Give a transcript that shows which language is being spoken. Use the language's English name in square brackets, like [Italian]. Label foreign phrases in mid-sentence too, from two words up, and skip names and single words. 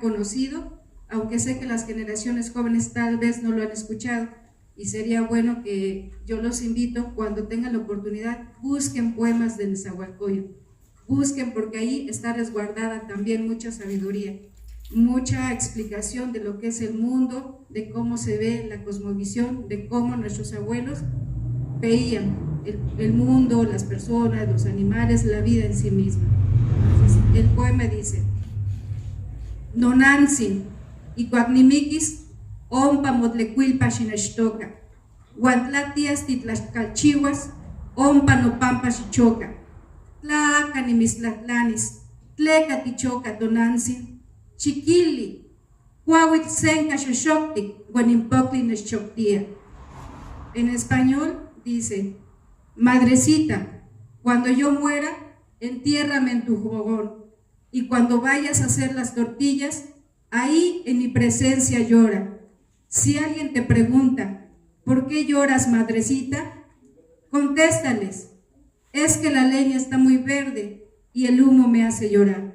[Spanish] conocido, aunque sé que las generaciones jóvenes tal vez no lo han escuchado, y sería bueno que yo los invito, cuando tengan la oportunidad, busquen poemas de Nezahualcóyotl, busquen, porque ahí está resguardada también mucha sabiduría, mucha explicación de lo que es el mundo, de cómo se ve la cosmovisión, de cómo nuestros abuelos veían el mundo, las personas, los animales, la vida en sí misma. [Nahuatl languages] Entonces, el poema dice: Nonantzin y cuagnimiquis ompa motlecuilpa xinextoca, huantlatias titlaxcalchihuas ompa nopampa xichoca, tlaca nimislatlanis, tleca tichoca tonantzin, chiquili, cuahuitl senca xoxoctic, guanimpocli nexchoctía. [Spanish] En español dice: Madrecita, cuando yo muera, entiérrame en tu fogón, y cuando vayas a hacer las tortillas, ahí en mi presencia llora. Si alguien te pregunta, ¿por qué lloras, madrecita?, contéstales: es que la leña está muy verde y el humo me hace llorar.